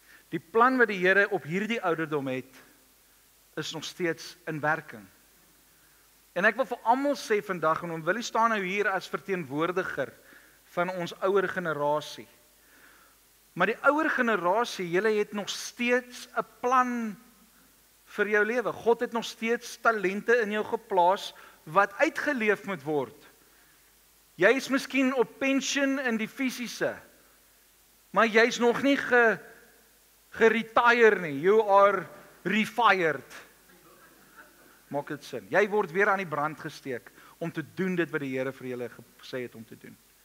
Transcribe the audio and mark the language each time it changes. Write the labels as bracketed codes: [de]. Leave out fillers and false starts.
[af] Die plan wat die Here op hierdie ouderdom het, is nog steeds in werking. En ek wil vir almal sê vandag, en wil staan nou hier as verteenwoordiger van ons ouer generasie. Maar die ouer generasie, julle het nog steeds 'n plan vir jou lewe. God het nog steeds talente in jou geplaas wat uitgeleef moet word. Jy is miskien op pensioen in die fisiese, maar jy's nog nie geretire nie. [en] You are refired. [af] Maak dit sin. Jy word weer aan die brand gesteek om te doen dit wat die Here vir julle gesê het om te doen.